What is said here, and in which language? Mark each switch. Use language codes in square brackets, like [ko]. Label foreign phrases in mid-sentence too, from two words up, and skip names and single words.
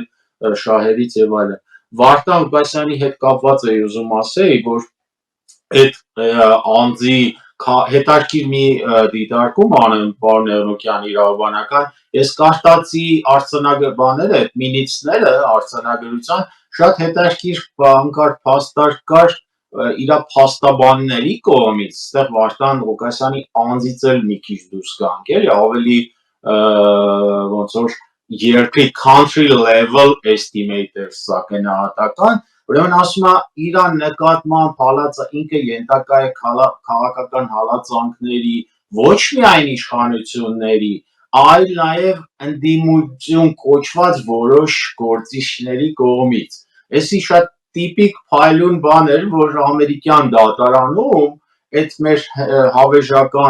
[hy] շահերից եւ այլն։ Վարդան Ղուկասյանի հետ կապված էի ուզում ասեի, որ այդ անձի հետարքիր մի դիտարկում անեմ պարոն Էրնուկյան իրավաբանական, ես կարդացի արձանագրությունները, այդ մինիցները արձանագրության շատ հետարքիր բան կար, փաստարկ կար իր փաստաբանների կողմից, այստեղ Վարդան Ղուկասյանի անձից էլ մի քիչ դուրս գանք, էլի ավելի ոնց որ երկրի [en] country level estimators [hy] սա գնահատական, ուրեմն ասում է իր նկատմամբ ինքը ենթակա է քաղաքական հալածանքների ոչ միայն իշխանությունների, այլ նաև ընդդիմություն կոչված որոշ գործիչների կողմից։ Էսի շատ տիպիկ փայլուն բան էր, որ ամերիկյան դատարանում այդ մեր հավերժական